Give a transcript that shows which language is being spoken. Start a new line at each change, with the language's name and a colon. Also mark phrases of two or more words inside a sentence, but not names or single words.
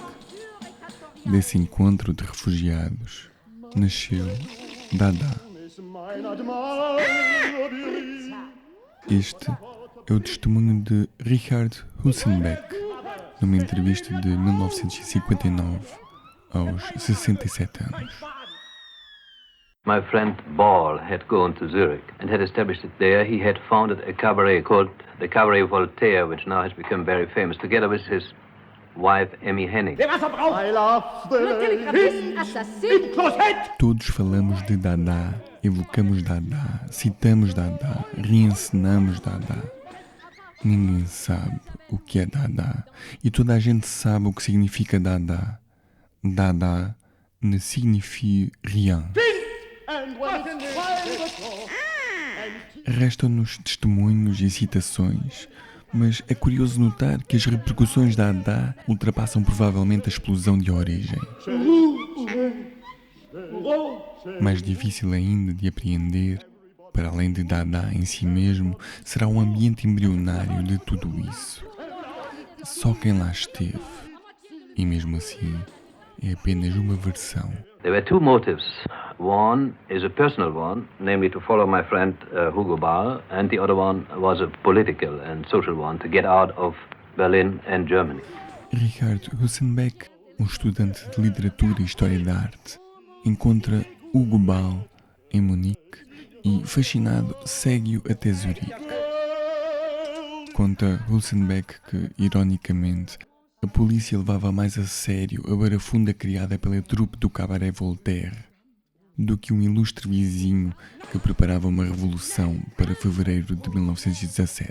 Portuguese: Desse encontro de refugiados, nasceu Dada. Este é o testemunho de Richard Husenbeck, numa entrevista de 1959, aos 67 anos.
English: My friend Ball had gone to Zurich and had established it there. He had founded a cabaret called the Cabaret Voltaire, which now has become very famous, together with his wife, Emmy Henning.
Portuguese: Todos falamos de Dada, evocamos Dada, citamos Dada, reencenamos Dada. Ninguém sabe o que é Dada e toda a gente sabe o que significa Dada.
French: Dada ne signifie rien.
Portuguese: Restam-nos testemunhos e citações, mas é curioso notar que as repercussões da Dada ultrapassam provavelmente a explosão de origem. Mais difícil ainda de apreender, para além de Dada em si mesmo, será o ambiente embrionário de tudo isso. Só quem lá esteve, e mesmo assim, é apenas uma versão.
English: There were two motives. One is a personal one, namely to follow my friend Hugo Ball, and the other one was a political and social one, to get out of Berlin and Germany.
Portuguese: Richard Husenbeck, um estudante de literatura e história da arte, encontra Hugo Ball em Munique e, fascinado, segue-o até Zurique. Conta Husenbeck que, ironicamente, a polícia levava mais a sério a barafunda criada pela trupe do Cabaret Voltaire do que um ilustre vizinho que preparava uma revolução para fevereiro de 1917.